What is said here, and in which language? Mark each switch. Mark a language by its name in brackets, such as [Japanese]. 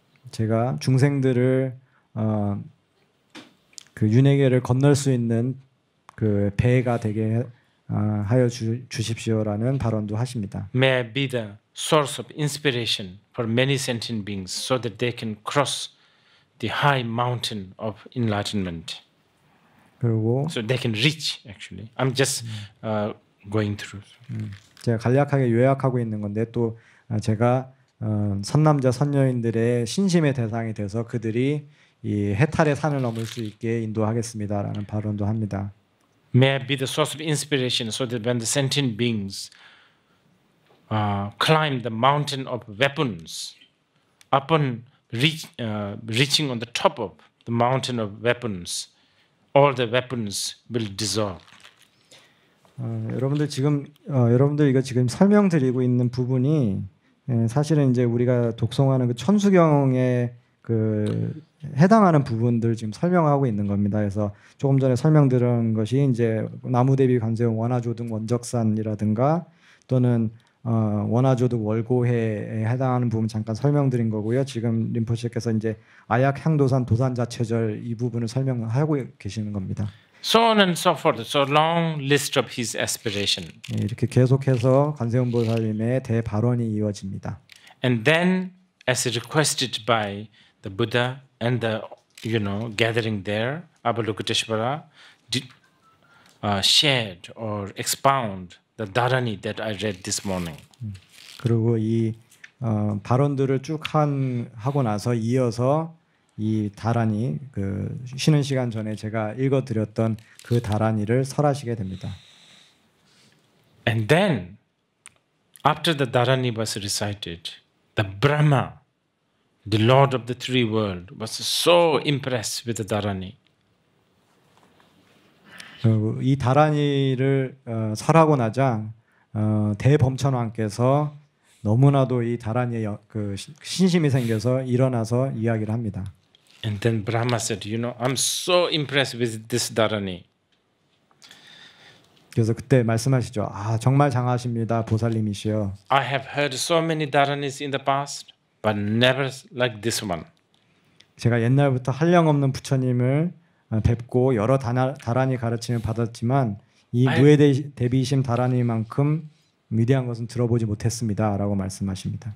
[Korean] 제가 중생들을 그 윤회계를 건널 수 있는 그 배가 되게 하여 주십시오라는 발언도 하십니다. [English] May I be the source of inspiration for many sentient beings so that they can cross the high mountain of enlightenment. [Korean] 그리고 [English] So they can reach actually. I'm just going through. [Korean] 제가 간략하게 요약하고 있는 건데 또 제가 선남자 선녀인들의 신심의 대상이 돼서 그들이 이 해탈의 산을 넘을 수 있게 인도하겠습니다라는 발언도 합니다. [English] May I be the source of inspiration so that when the sentient beings climb the mountain of weapons, upon reaching on the top of the mountain of weapons, all the weapons will dissolve. [Korean] 여러분들 지금 여러분들 이거 지금 설명드리고 있는 부분이 사실은 이제 우리가 독송하는 그 천수경에 그 해당하는 부분들 지금 설명하고 있는 겁니다. 그래서 조금 전에 설명드린 것이 이제 나무대비 관세음 원화조득 원적산이라든가 또는 원화조득 월고해에 해당하는 부분 잠깐 설명드린 거고요. 지금 림포체께서 이제 아약 향도산 도산자체절 이 부분을 설명하고 계시는 겁니다. [English] So on and so forth. So long list of his aspiration. [Korean] 예, 이렇게 계속해서 관세음보살님의 대발언이 이어집니다. [English] And then, as requested by the Buddha and the gathering there, Avalokiteshvara did, shared or expound the Dharani that I read this morning. [Korean] 그리고 이 발언들을 쭉 하고 나서 이어서 이 다란이 그 쉬는 시간 전에 제가 읽어드렸던 그 다란이를 설하시게 됩니다. [English] And then, after the Dharani was recited, the Brahma, the Lord of the three worlds, was so impressed with the Dharani. [Korean] 이 다란이를 설하고 나자 대범천왕께서 너무나도 이 다란이에 그 신심이 생겨서 일어나서 이야기를 합니다. [English] And then Brahma said, I'm so impressed with this Dharani. [Korean] 그래서 그때 말씀하시죠. 아, 정말 장하십니다, 보살님이시여. [English] I have heard so many Dharanis in the past, but never like this one. [Korean] 제가 옛날부터 한량없는 부처님을 뵙고 여러 다란이 가르침을 받았지만 이 무해대비심 다란이만큼 위대한 것은 들어보지 못했습니다라고 말씀하십니다.